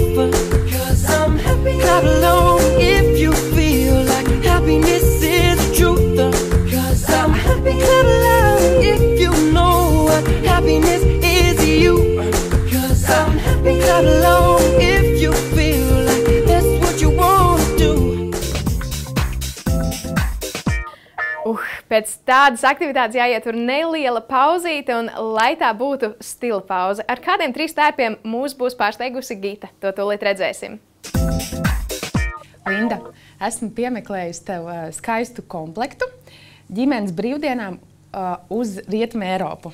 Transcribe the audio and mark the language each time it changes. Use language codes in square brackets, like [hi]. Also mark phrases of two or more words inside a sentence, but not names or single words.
[en] Because I'm happy, clap along if you feel like happiness is the truth. Because I'm happy, clap along if you know what happiness is to you. Because I'm happy, clap along if you feel like that's what you want to do. [lv] Pēc tādas aktivitātes jāietur neliela pauzīte, un lai tā būtu stila pauze. Ar kādiem 3 tērpiem mūs būs pārsteigusi Gita? To tūlīt redzēsim. Linda, esmu piemeklējusi tev skaistu komplektu ģimenes brīvdienām uz Rietumu Eiropu.